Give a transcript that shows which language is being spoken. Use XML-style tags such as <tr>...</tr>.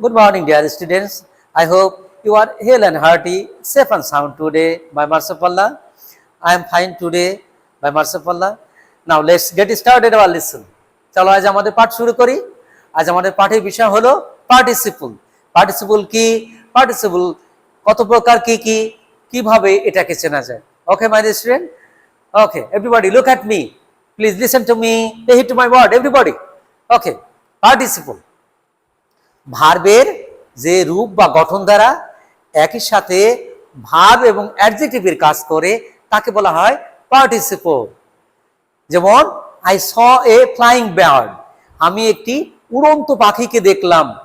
<en>Good morning, dear students. I hope you are hale and hearty, safe and sound today by mercy of Allah. I am fine today by mercy of Allah. Now let's get started our lesson.</en> <bn>চলো আজ আমাদের পাঠ শুরু করি। আজ আমাদের পাঠের বিষয় হলো পার্টিসিপল। পার্টিসিপল কি? পার্টিসিপল কত প্রকার কি কিভাবে এটাকে চেনা যায়?</bn> <en>Okay, my dear student. Okay, everybody look at me. Please listen to me. Pay heed to my word, everybody. Okay, participle.</en> <bn>ভার্বের যে রূপ বা গঠন দ্বারা একই সাথে ভার্ব এবং অ্যাডজেক্টিভের কাজ করে তাকে বলা হয় পার্টিসিপল। যেমন</bn> <en>I saw a flying bird,</en> <bn>আমি একটি উড়ন্ত পাখিকে দেখলাম।</bn>